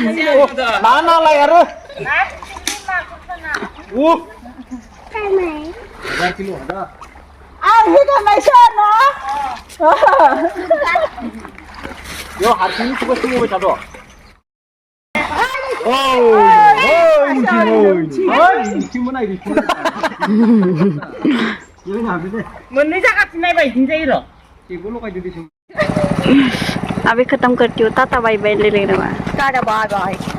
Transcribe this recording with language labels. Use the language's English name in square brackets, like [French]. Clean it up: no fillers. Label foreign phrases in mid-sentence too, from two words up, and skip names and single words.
[Bodo] नालाय आरो हारसिं होबाय थाद' मोननै जागासिनो नायबाय बिदिनो जायो र' बेखौ लगायदो दे [Hindi] अभी खत्म करती हूँ टाटा बाय बाय ले लेना टाटा बाय बाय